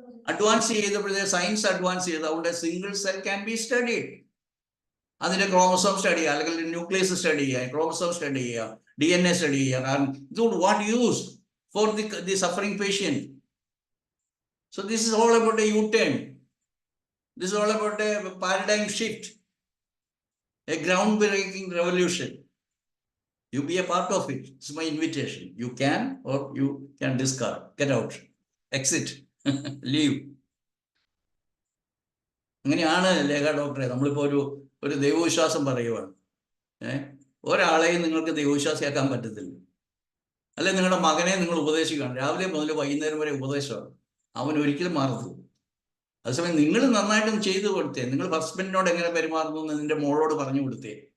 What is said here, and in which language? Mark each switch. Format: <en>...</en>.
<ml>Advance ചെയ്തപ്പോഴേ science advance ചെയ്തതുകൊണ്ട്</ml> <en>Single cell can be studied.</en> <ml>അതിന്റെ chromosome study ചെയ്യുക, അല്ലെങ്കിൽ ന്യൂക്ലിയസ് സ്റ്റഡി ചെയ്യുക, ക്രോമസോം സ്റ്റഡി ചെയ്യുക, DNA സ്റ്റഡി ചെയ്യുക. കാരണം ഇത്</ml> <en>What use for the suffering patient. So this is all about a U-turn. This is all about a paradigm shift, a groundbreaking revolution. You be a part of it. It's my invitation. You can, or you can discard, get out, exit, leave.</en> <ml>അങ്ങനെയാണ് ലേഖ ഡോക്ടറെ. നമ്മളിപ്പോൾ ഒരു ദൈവവിശ്വാസം പറയുവാണ്. ഒരാളെയും നിങ്ങൾക്ക് ദൈവവിശ്വാസിയാക്കാൻ പറ്റത്തില്ല. അല്ലെ നിങ്ങളുടെ മകനെ നിങ്ങൾ ഉപദേശിക്കണം, രാവിലെ മുതൽ വൈകുന്നേരം വരെ ഉപദേശമാണ്. അവൻ ഒരിക്കലും മാറത്തില്ല. അതേസമയം നിങ്ങൾ നന്നായിട്ടും ചെയ്തു കൊടുത്തേ. നിങ്ങൾ ഹസ്ബൻഡിനോട് എങ്ങനെ പെരുമാറുന്നു എന്ന് നിന്റെ മോളോട് പറഞ്ഞു കൊടുത്തേ.</ml>